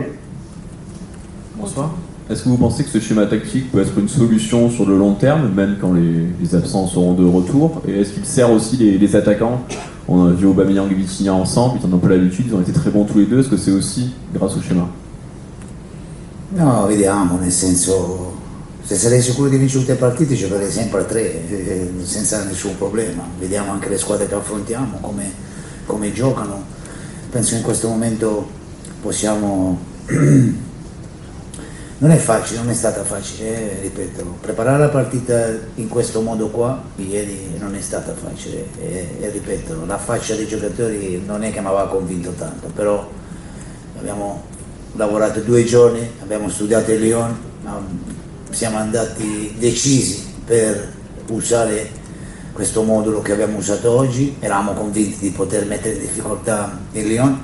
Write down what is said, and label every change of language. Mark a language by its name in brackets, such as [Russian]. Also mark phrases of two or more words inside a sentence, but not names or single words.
[French] Bonsoir. Est-ce que vous pensez que ce schéma tactique peut être une solution sur le long terme, même quand les absents seront de retour? Et est-ce qu'il sert aussi les attaquants? On a vu Aubameyang et Vitinha ensemble, ils en ont pas l'habitude, ils ont été très bons tous les deux. Est-ce que c'est aussi grâce au schéma? [Italian] No, vediamo, nel senso, se sarei sicuro di vincere tutte le partite giocherei sempre a 3, senza nessun problema. Vediamo anche le squadre che affrontiamo, come giocano. Penso che in questo momento possiamo... Non è facile, non è stata facile, ripeto, preparare la partita in questo modo qua ieri non è stata facile e ripeto, la faccia dei giocatori non è che mi aveva convinto tanto, però abbiamo lavorato 2 giorni, abbiamo studiato il Lyon, siamo andati decisi per usare questo modulo che abbiamo usato oggi, eravamo convinti di poter mettere in difficoltà il Lyon.